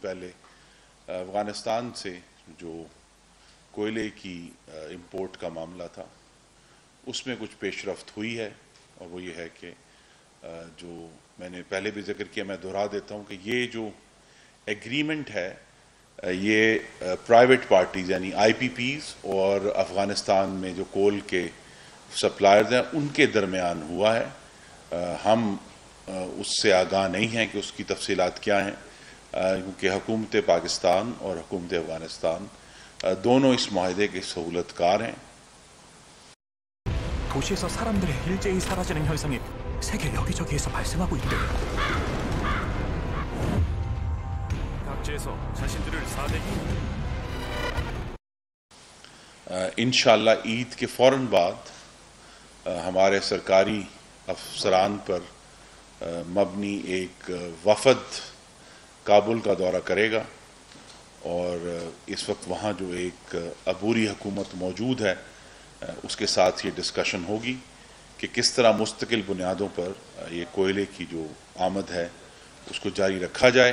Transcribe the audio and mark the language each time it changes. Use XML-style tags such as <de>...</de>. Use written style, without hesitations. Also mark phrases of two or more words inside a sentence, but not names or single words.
<ur>پہلے افغانستان سے جو کوئلے کی امپورٹ کا معاملہ تھا اس میں کچھ پیش رفت ہوئی ہے، اور وہ یہ ہے کہ جو میں نے پہلے بھی ذکر کیا، میں دہرا دیتا ہوں کہ یہ جو ایگریمنٹ ہے یہ</ur> <en>private parties</en> <ur>یعنی IPPs اور افغانستان میں جو کول کے سپلائرز ہیں ان کے درمیان ہوا ہے۔ ہم اس سے آگاہ نہیں ہیں کہ اس کی تفصیلات کیا ہیں، کیونکہ حکومت پاکستان اور حکومت افغانستان دونوں اس معاہدے کے سہولت کار ہیں۔</ur> <ko>도시에서 사람들의 일제히 사라지는 현상이 세계 여기저기에서 발생하고 있대요. 각지에서 자신들을 사대기</ko> <ur>انشاءاللہ عید کے فوراً بعد ہمارے سرکاری افسران پر مبنی ایک وفد کابل کا دورہ کرے گا، اور اس وقت وہاں جو ایک عبوری حکومت موجود ہے اس کے ساتھ یہ ڈسکشن ہوگی کہ کس طرح مستقل بنیادوں پر یہ کوئلے کی جو آمد ہے اس کو جاری رکھا جائے۔</ur>